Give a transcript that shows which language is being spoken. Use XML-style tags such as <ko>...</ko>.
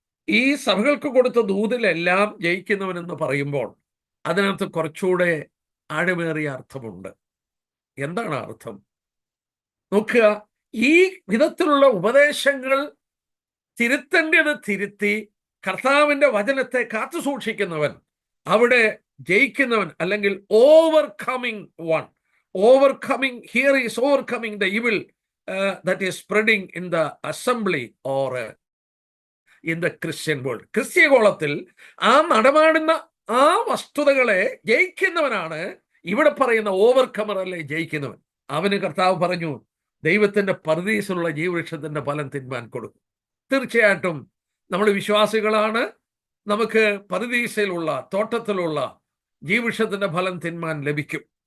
<ml>ഈ സഭകൾക്ക് കൊടുത്ത ദൂതിലെല്ലാം ജയിക്കുന്നവനെന്ന് പറയുമ്പോൾ അതിനകത്ത് കുറച്ചുകൂടെ ആഴമേറിയ അർത്ഥമുണ്ട്. എന്താണ് അർത്ഥം? നോക്കുക, ഈ വിധത്തിലുള്ള ഉപദേശങ്ങൾ തിരുത്തേണ്ടത് തിരുത്തി കർത്താവിന്റെ വചനത്തെ കാത്തു സൂക്ഷിക്കുന്നവൻ അവിടെ ജയിക്കുന്നവൻ, അല്ലെങ്കിൽ</ml> <en>Overcoming one. Overcoming, here is overcoming the evil that is spreading in the assembly or in the Christian world.</en> <ml>ക്രിസ്ത്യഗോളത്തിൽ ആ നടമാടുന്ന ആ വസ്തുതകളെ ജയിക്കുന്നവനാണ് ഇവിടെ പറയുന്ന ഓവർകമർ, അല്ലേ ജയിക്കുന്നവൻ. അവന് കർത്താവ് പറഞ്ഞു, ദൈവത്തിന്റെ പരദീസയിലുള്ള ജീവവൃക്ഷത്തിന്റെ ഫലം തിന്മാൻ കൊടുക്കും. തീർച്ചയായിട്ടും നമ്മൾ വിശ്വാസികളാണ്. നമുക്ക് പരദീസയിലുള്ള, തോട്ടത്തിലുള്ള ജീവവൃക്ഷത്തിന്റെ ഫലം തിന്മാൻ ലഭിക്കും.</ml>